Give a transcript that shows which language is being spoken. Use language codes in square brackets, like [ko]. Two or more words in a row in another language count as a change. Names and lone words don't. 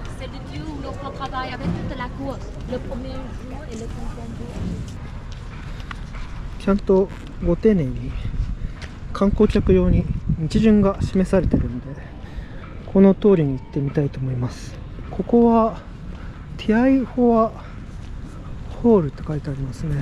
[fr] C'est le lieu où l'on travaille avec toute la cour. Le premier jour et le deuxième jour. [ja] ちゃんとご丁寧に観光客用に道順が示されてるんで、この通りに行ってみたいと思います。ここはティアイフォアホールって書いてありますね。